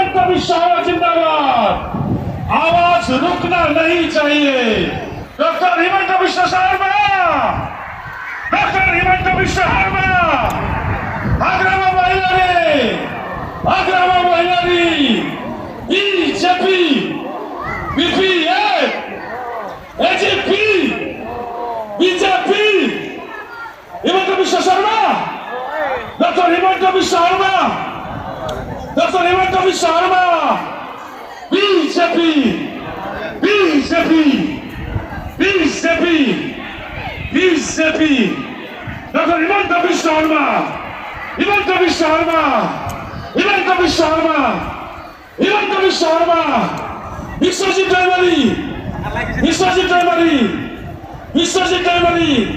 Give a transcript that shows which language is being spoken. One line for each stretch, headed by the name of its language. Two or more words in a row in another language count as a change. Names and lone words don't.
Hindi: विश्व शर्मा जिंदाबाद। आवाज रुकना नहीं चाहिए। डॉक्टर हिमंत विश्व शर्मा, डॉक्टर हिमंत विश्व शर्मा, आग्रामा महिलारी, बीजेपी, बीपीएफ, एजीपी, बीजेपी, हिमंत विश्व शर्मा, डॉक्टर हिमंत विश्व शर्मा, डॉक्टर हिमंत विश्व शर्मा, बीजेपी, बीजेपी, बीजेपी, बीजेपी, डॉक्टर हिमंत विश्व शर्मा, हिमंत विश्व शर्मा, हिमंत विश्व शर्मा, हिमंत विश्व शर्मा, विश्वजीत दैमरी, विश्वजीत दैमरी, विश्वजीत दैमरी।